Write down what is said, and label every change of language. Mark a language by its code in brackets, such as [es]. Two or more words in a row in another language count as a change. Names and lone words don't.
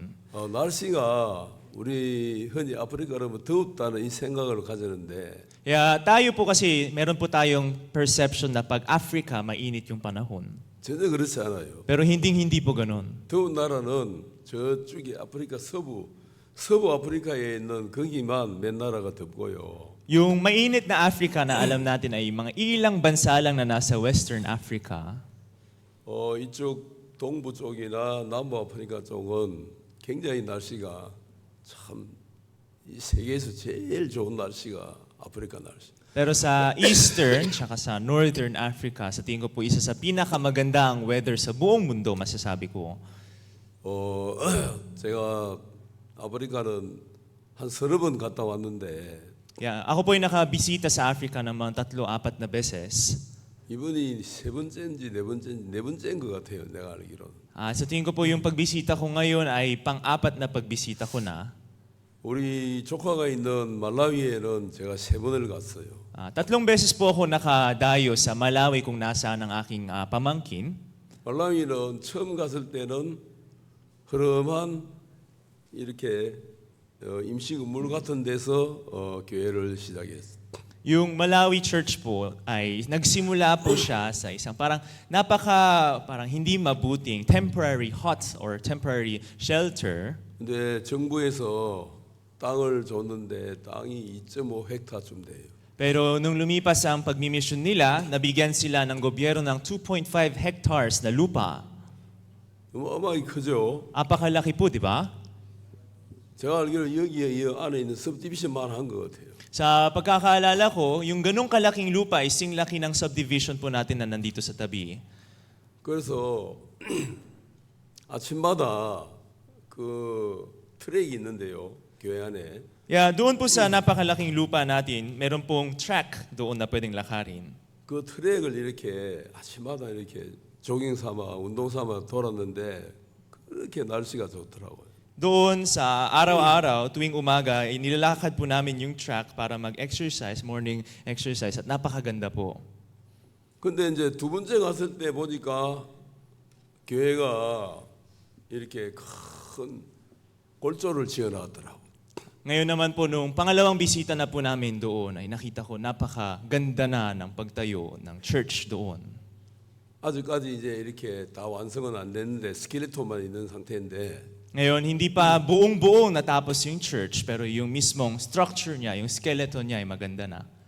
[ko] 날씨가 우리 흔히 아프리카 그러면 덥다는 이 생각을 가지는데 Yeah, [tl] tayo po kasi, meron po tayong perception na pag Africa, mainit yung panahon. [ko] 전혀 그렇지 않아요. [tl] Pero hindi po ganun. [ko] 더운 나라는 저쪽에 아프리카 서부 아프리카에 있는 거기만 몇 나라가 덥고요. [tl] Yung mainit na Africa na alam natin ay mga ilang bansa lang na nasa Western Africa. [ko] 이쪽 동부 쪽이나 남부 아프리카 쪽은 굉장히 날씨가 참 이 세계에서 제일 좋은 날씨가 아프리카 날씨. [tl] Pero sa Eastern, tsaka sa Northern Africa, sa tingin ko po isa sa pinakamagandang weather sa buong mundo, masasabi ko. [ko] 제가 아프리카는 한 30번 갔다 왔는데 Yeah, [tl] ako po ay nakabisita sa Africa ng mga 3-4 na beses. [ko] 이번이 세 번째인지 네 번째인 것 같아요. 내가 알기로는. [tl] Sa tingin ko po yung pagbisita ko ngayon ay pang-4 na pagbisita ko na. [ko] 우리 조카가 있는 말라위에는 제가 세 번을 갔어요. [tl] 3 beses po ako nakadayo sa Malawi kung nasaan ang aking pamangkin. [ko] 말라위는 처음 갔을 때는 흐름한 이렇게 임시 건물 같은 데서 교회를 시작했어요. [tl] Yung Malawi Church po ay nagsimula po siya sa isang parang parang hindi mabuting [en] temporary hut or temporary shelter. [ko] 근데 정부에서 땅을 줬는데 땅이 2.5 헥타쯤 돼요. [tl] Pero nung lumipas ang pagmimisyon nila, nabigyan sila ng gobyerno ng 2.5 hectares na lupa. [ko] 어마어마하게 크죠. [tl] Apakalaki po, di ba? [ko] 제가 알기로 여기에 이 안에 있는 subdivision만 한 것 같아요. [tl] Sa pagkakaalala ko, yung ganong kalaking lupa ay singlaki ng subdivision po natin na nandito sa tabi. [ko] 그래서 아침마다 그 트랙이 있는데요, 교회 안에. Yeah, [tl] doon po sa napakalaking lupa natin, meron pong track doon na pwedeng lakarin. [ko] 그 트랙을 이렇게 아침마다 이렇게 조깅 삼아 운동 삼아 돌았는데 그렇게 날씨가 좋더라고요. [tl] Doon sa araw-araw, tuwing umaga, nilalakad po namin yung track para mag-exercise, [en] morning exercise, [tl] at napakaganda po. [ko] 근데 이제 두 번째 갔을 때 보니까 교회가 이렇게 큰 골조를 지어놨더라고. [tl] Ngayon naman po, nung pangalawang bisita na po namin doon, ay nakita ko napakaganda na ng pagtayo ng church doon. [ko] 아직까지 이제 이렇게 다 완성은 안 됐는데 스켈레톤만 있는 상태인데 [tl] Ngayon, hindi pa buong-buong natapos yung church, pero yung mismong structure niya, yung skeleton niya ay maganda na.